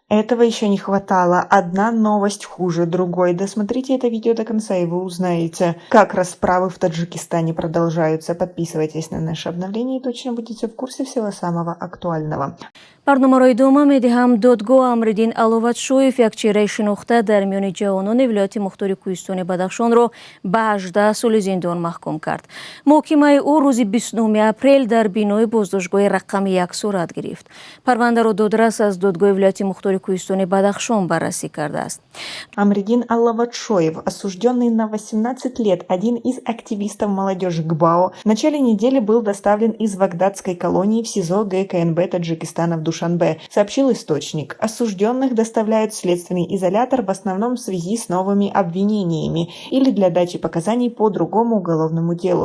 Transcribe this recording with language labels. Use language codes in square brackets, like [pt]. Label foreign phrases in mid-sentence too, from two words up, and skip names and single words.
[ru] Этого еще не хватало. Одна новость хуже другой. Досмотрите это видео до конца, и вы узнаете, как расправы в Таджикистане продолжаются. Подписывайтесь на наше обновление и точно будете в курсе всего самого актуального. [fa] برنامه‌های دوم می‌دهم دادگاه امرالدین علوتشویف یک چهره شناخته در میان جوانان ولایت مختار کوهستان بدخشان را به 18 سال زندان محکوم کرد. محاکمه او روز 29 اپریل در بینای بازداشتگاه رقم 1 صورت گرفت. پرونده را دادرس از دادگاه ولایت مختار کوهستان بدخشان بررسی کرده است. [ru] Амридин Аллаватшоев, осужденный на 18 лет, один из активистов молодежи ГБАО, в начале недели был доставлен из Вагдадской колонии в СИЗО ГКНБ Таджикистана в Душанбе, сообщил источник. Осужденных доставляют в следственный изолятор в основном в связи с новыми обвинениями или для дачи показаний по другому уголовному делу.